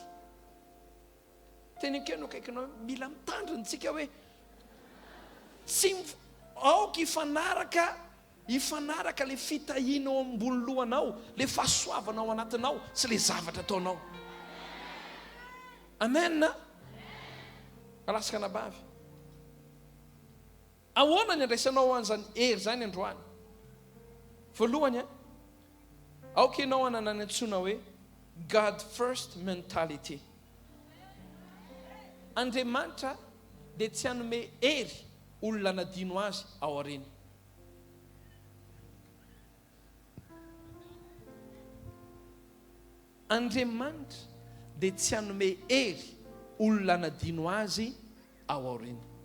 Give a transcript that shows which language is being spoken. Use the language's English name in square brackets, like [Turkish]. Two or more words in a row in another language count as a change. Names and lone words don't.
[Malagasy] Teny keno akaikinao mila mitandrina hoe tsy aoka hifanaraka le fitahianao ambony lohanao, le fahasoavanao anatinao sy le zavatra ataonao. Amen. Alasakana bavy. Ahoana ny andraisanao an'izany hery zany androany? Voalohany aoka ianao anana ny antsoina hoe [English] God first mentality. [Malagasy] Andriamanitra dia tsy hanome hery olona nadino azy ao aoriana. Andriamanitra dia tsy hanome hery olona nadino azy ao aoriana.